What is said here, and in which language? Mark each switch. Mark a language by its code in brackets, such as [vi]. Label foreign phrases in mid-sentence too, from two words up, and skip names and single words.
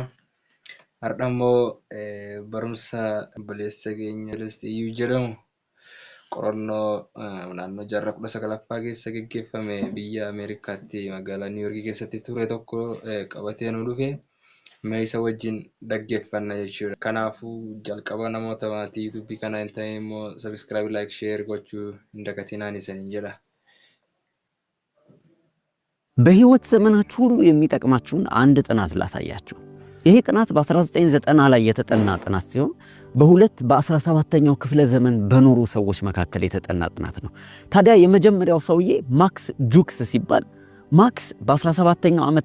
[om] Har'a immoo barumsa obboleessa keenya Lestiyyuu jedhamu qorannoo naannoo jaarraa 19ffaa keessa gaggeeffame biyya Ameerikaatti magaalaa Niiwuorkii keessatti ture tokko qabatee nu dhufe. Mee isa wajjin dhaggeeffanna jechuudha. Kanaafuu jalqaba namoota maatii YouTube kana hin ta'in immoo [en] subscribe, like, share [om] gochuu hin dagatinaa isiniin jedha. [am] በህይወት ዘመናችሁ ሁሉ የሚጠቅማችሁን አንድ ጥናት ላሳያችሁ። ይሄ ጥናት በ1990 ላይ የተጠና ጥናት ሲሆን በሁለት በ17ኛው ክፍለ ዘመን በኖሩ ሰዎች መካከል የተጠና ጥናት ነው። ታዲያ የመጀመሪያው ሰውዬ ማክስ ጁክስ ሲባል ማክስ በ17ኛው ዓመት